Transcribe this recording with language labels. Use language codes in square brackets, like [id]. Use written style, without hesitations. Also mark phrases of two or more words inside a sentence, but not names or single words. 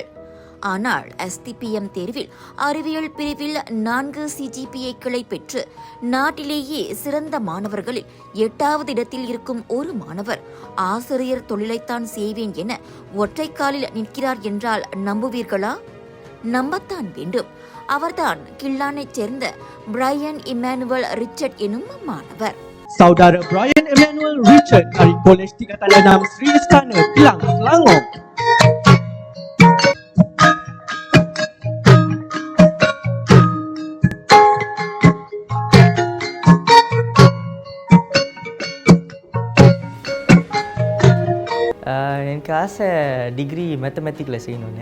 [ta] ஆனால் எஸ்டிபிஎம் தேர்வில் அறிவியல் பிரிவில் 4 CGPA-க்களை பெற்று நாட்டிலேயே சிறந்த மாணவர்களில் 8வது இடத்தில் இருக்கும் ஒரு மாணவர் ஆசிரியர் தொழிலைத்தான் செய்வேன் என ஒற்றைக்காலில் நிற்கிறார் என்றால் நம்புவீர்களா? நம்பத்தான் வேண்டும். அவர்தான் கில்லானைச் சேர்ந்த பிரையன் இமானுவல் ரிச்சர்ட் எனும் மாணவர். [ms] Saudara Brian Emmanuel Richard dari Kolej Tingkatan 6 Sri Istana, Kelang, Selangor. [ta] எனக்கு ஆசை [en] degree mathematics [ta] செய்யணுன்னு.